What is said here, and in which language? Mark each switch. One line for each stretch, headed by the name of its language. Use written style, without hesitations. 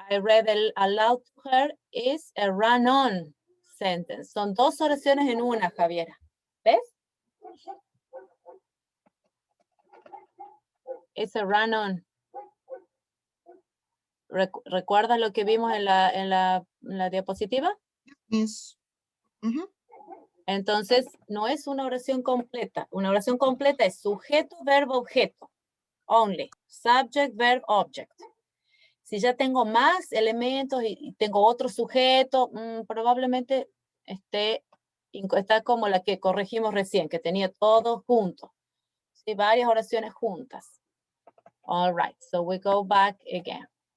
English: I read aloud to her is a run-on sentence.
Spanish: Son dos oraciones en una, Javiera. ¿Ves? Es a run-on. ¿Recuerdas lo que vimos en la diapositiva?
English: Miss.
Spanish: Entonces, no es una oración completa. Una oración completa es sujeto, verbo, objeto. Only.
English: Subject, verb, object.
Spanish: Si ya tengo más elementos y tengo otro sujeto, probablemente está como la que corregimos recién, que tenía todo junto. Sí, varias oraciones juntas.
English: All right, so we go back again.